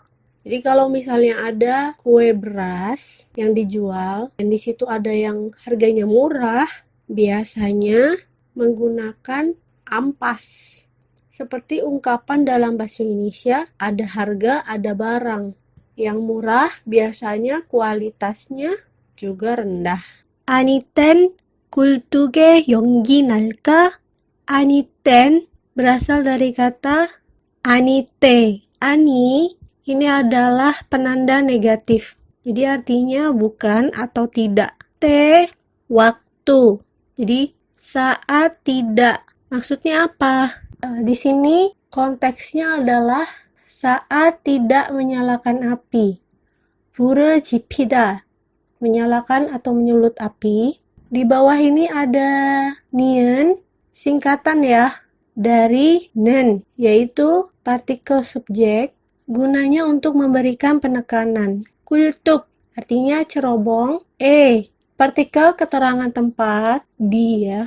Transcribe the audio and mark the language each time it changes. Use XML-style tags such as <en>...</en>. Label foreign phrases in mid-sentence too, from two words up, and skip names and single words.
<id>Jadi kalau misalnya ada kue beras yang dijual dan di situ ada yang harganya murah, biasanya menggunakan ampas. Seperti ungkapan dalam bahasa Indonesia, ada harga, ada barang. Yang murah biasanya kualitasnya juga rendah.</id> <ko>Aniten 굴뚝에 연기 날까?</ko> <id>Aniten berasal dari kata anite. Ani ini adalah penanda negatif. Jadi artinya bukan atau tidak. Te waktu. Jadi saat tidak. Maksudnya apa? Di sini konteksnya adalah saat tidak menyalakan api.</id> <ko>불을 지피다.</ko> <id>Menyalakan atau menyulut api. Di bawah ini ada nien, singkatan ya, dari nen, yaitu partikel subjek, gunanya untuk memberikan penekanan. Kultuk, artinya cerobong. Partikel keterangan tempat, di ya.</id>